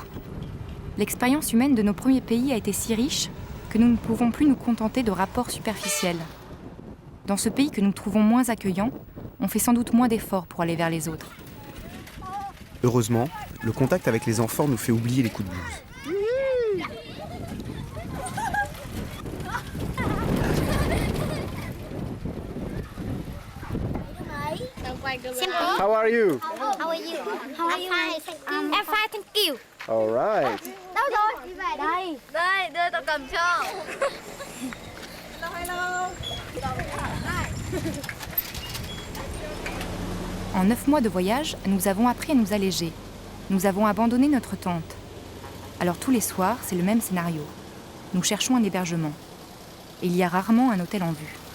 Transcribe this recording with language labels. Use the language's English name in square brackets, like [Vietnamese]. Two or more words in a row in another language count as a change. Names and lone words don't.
[French] L'expérience humaine de nos premiers pays a été si riche que nous ne pouvons plus nous contenter de rapports superficiels. Dans ce pays que nous trouvons moins accueillant, on fait sans doute moins d'efforts pour aller vers les autres. Heureusement, le contact avec les enfants nous fait oublier les coups de blues. [English] How are you? How are you? How are you? I'm fine, thank you. All right. [Vietnamese] Đâu rồi? Đây. Đây, đưa tao cầm cho. [English] Hello. [French] En 9 mois de voyage, nous avons appris à nous alléger. Nous avons abandonné notre tente. Alors tous les soirs, c'est le même scénario. Nous cherchons un hébergement. Et il y a rarement un hôtel en vue.